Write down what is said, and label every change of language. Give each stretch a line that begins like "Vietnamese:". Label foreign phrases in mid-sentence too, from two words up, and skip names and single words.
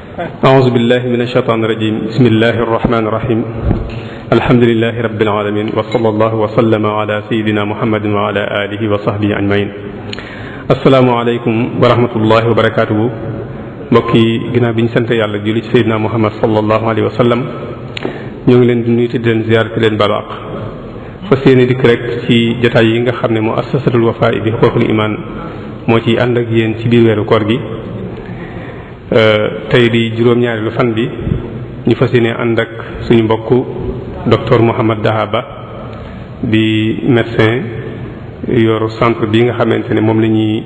Arabic: أعوذ بالله من الشيطان الرجيم بسم الله الرحمن الرحيم الحمد لله رب العالمين وصلى الله وسلم على سيدنا محمد وعلى آله وصحبه أجمعين السلام عليكم ورحمة الله وبركاته
Wolof: mbokki ginnaaw bi ñu sant yàlla julli ci Seydina Muhammad
Arabic: صلى الله عليه وسلم
Wolof: ñoo ngi leen di nuyu te di leen ziar te leen balu àq fas yéene dikk rek ci jotaay yi nga xam ne mu assasatul Wafa bi
Arabic: حقوق الإيمان
Wolof: moo ciy ànd ak yéen ci biir weeru koor gi tey di juróom-ñaareelu fan bi ñu fas yéene ànd ak suñu mbokku docteur Mouhamed Dahaba di médecin yor centre bi nga xamante ne moom la ñuy